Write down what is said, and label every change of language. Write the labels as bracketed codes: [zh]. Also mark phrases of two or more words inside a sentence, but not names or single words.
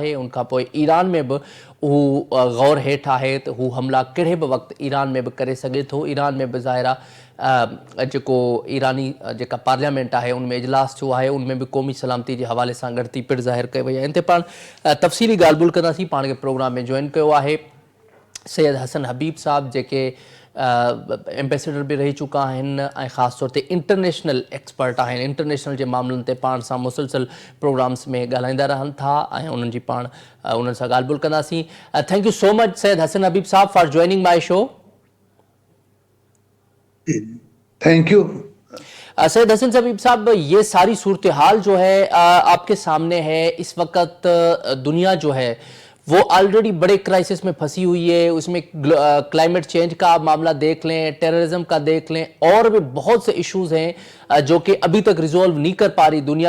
[sd] उनखां पोइ ईरान में बि हू गौर हेठि आहे त हू हमला कहिड़े बि वक़्तु ईरान में बि करे सघे थो। ईरान में बि ज़ाहिर आहे जेको ईरानी जेका पार्लियामेंट आहे उन में इजलास थियो आहे, उनमें बि क़ौमी सलामती जे हवाले सां ॻणिती पिण ज़ाहिर कई वई आहे। इन ते पाण तफ़सीली ॻाल्हि ॿोल कंदासीं। पाण खे प्रोग्राम में जॉइन कयो आहे सैयद हसन हबीब साहब, जेके एम्बेसडर भी रही चुका आहिनि ऐं ख़ासि तौर ते [en] international expert [sd] आहिनि। इंटरनेशनल जे मामलनि ते पाण सां मुसलसल प्रोग्राम्स में ॻाल्हाईंदा रहनि था ऐं उन्हनि जी पाण उन्हनि सां ॻाल्हि ॿोल कंदासीं। [en] Thank you so much Syed Hassan Habib Sahab for joining my show. Thank you. [ur] سید حسن حبیب صاحب، یہ ساری صورتحال جو ہے آپ کے سامنے ہے. اس وقت دنیا جو ہے وہ آل ریڈی بڑے کرائسس میں پھنسی ہوئی ہے. اس میں [en] climate change [ur] کا آپ معاملہ دیکھ لیں، ٹیررزم کا دیکھ لیں، اور بھی بہت سے ایشوز ہیں جو کہ ابھی تک ریزالو نہیں کر پا رہی دنیا.